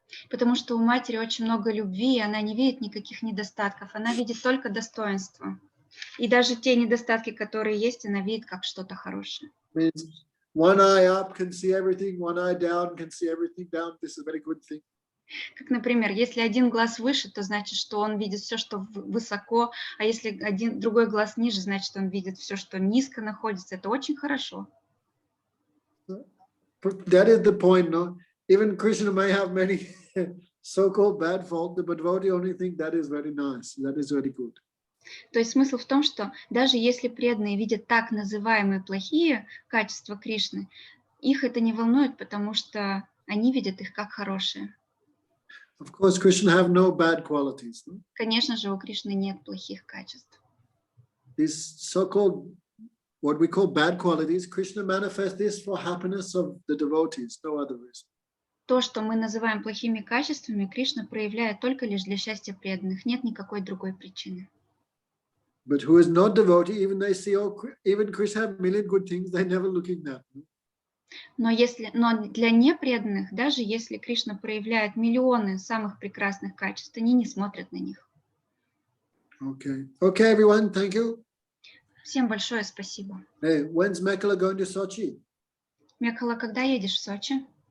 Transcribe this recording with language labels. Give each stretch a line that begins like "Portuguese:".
Russian: Потому что у матери очень много любви, и она не видит никаких недостатков, она видит только достоинства. И даже те недостатки, которые есть, она видит как что-то хорошее.
English: One eye up can see everything, one eye down can see everything down. This is a very good thing.
Russian: Как, например, если один глаз выше, то значит, что он видит все, что высоко, а если другой глаз ниже, значит, он видит все, что низко находится. Это очень хорошо.
English: That is the point, no? Even Krishna may have many so-called bad faults, but devotee only think that is very nice. That is very good.
Russian: То есть смысл в том, что даже если преданные видят так называемые плохие качества Кришны, их это не волнует, потому что они видят их как хорошие.
English: Of course, Krishna have no bad qualities. No?
Russian: Конечно же, у Кришны нет плохих качеств.
English: These so-called, what we call bad qualities, Krishna manifests this for happiness of the devotees, no other reason.
Russian: То, что мы называем плохими качествами, Кришна проявляет только лишь для счастья преданных. Нет никакой другой причины.
English: But who is not devotee, even they see, oh, even Krishna have million good things, they never looking at.
Russian: Но для непреданных, даже если Кришна проявляет миллионы самых прекрасных качеств, они не смотрят на них.
English: Okay, everyone, thank you.
Russian: Всем большое спасибо.
English: Hey, when's Mekhala going to Sochi?
Russian: Мекхала, когда едешь в Сочи?